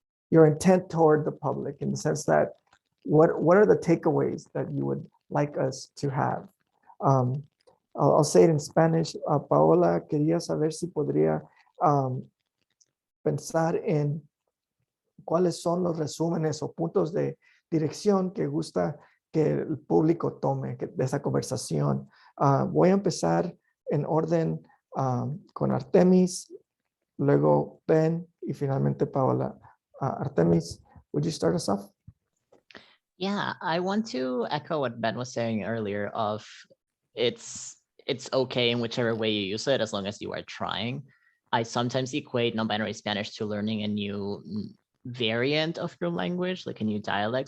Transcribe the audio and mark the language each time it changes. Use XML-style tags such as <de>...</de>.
<en>your intent toward the public, in the sense that what are the takeaways that you would like us to have? I'll say it in Spanish.</en> <es>Paola, quería saber si podría pensar en cuáles son los resúmenes o puntos de dirección que gusta que el público tome de esa conversación. Voy a empezar en orden con Artemis, luego Ben y finalmente Paola.</es> <en>Artemis, would you start us off? Yeah, I want to echo what Ben was saying earlier of it's okay in whichever way you use it as long as you are trying. I sometimes equate non-binary Spanish to learning a new variant of your language, like a new dialect.</en>